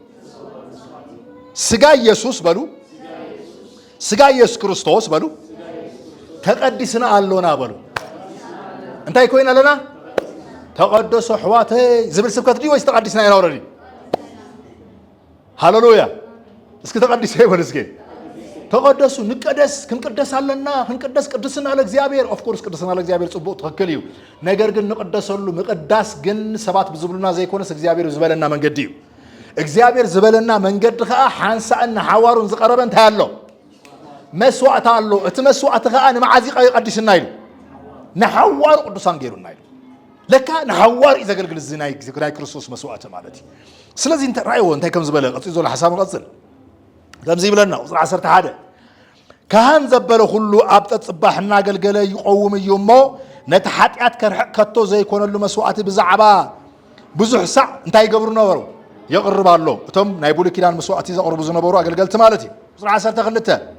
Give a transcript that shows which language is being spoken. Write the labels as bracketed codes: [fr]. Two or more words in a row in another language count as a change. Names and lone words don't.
[ti] ስጋ ኢየሱስ በሉ ስጋ ኢየሱስ ክርስቶስ በሉ ተቀዲስና አሎና በሉ እንታይ ኮይና ኣለና ተቀደሱ ሕዋተይ ዝብል ስብከት ዲ ወይስ ተቀዲስና ኢና ወረዲ ሃሌሉያ እስኪ ተቀዲስ ይበል እስኪ ተቀደሱ ንቀደስ ክንቀደስ አለና ክንቀደስ ቅድስና ለእግዚአብሔር [en] of course [ti] ቅድስና ለእግዚአብሔር ጽቡቅ ትክክል እዩ ነገር ግን ንቀደሰሉ ምቅዳስ ግን ሰባት ብዝብሉና ዘይኮነስ እግዚአብሔር ዝበለና መንገዲ እዩ እግዚአብሔር ዝበለና መንገዲ ከዓ ሓንሳእና ሓዋሩን ዝቀረበ እንታይ ኣሎ መስዋዕት ኣሎ እቲ መስዋዕት ከዓ ንመዓዚ ይቀድስና ኢሉ ንሓዋሩ ቅዱሳን ገይሩና ኢሉ ለካ ንሓዋር ይዘገልግል ዝናይ ክርስቶስ መስዋዕት ማለት እዩ ስለዚህ እንተ ራእይዎ እንታይ ከም ዝበለ ቀጽ ዘሎ ሓሳብ ንቀጽል ከምዚ ይብለና ቁጥር 11 ካህን ዘበለ ሁሉ ኣብ ተጽባሕ እናገልገለ ይቆውም እዩ እሞ ነቲ ሓጢአት ከርሕቕ ከቶ ዘይኮነሉ መስዋዕት ብዛዕባ ብዙሕ ሳዕ እንታይ ይገብሩ ነበሩ የቕርብ ኣሎ እቶም ናይ ብሉይ ኪዳን መስዋዕቲ ዘቕርቡ ዝነበሩ ኣገልገልቲ ማለት እዩ ቁጥር 12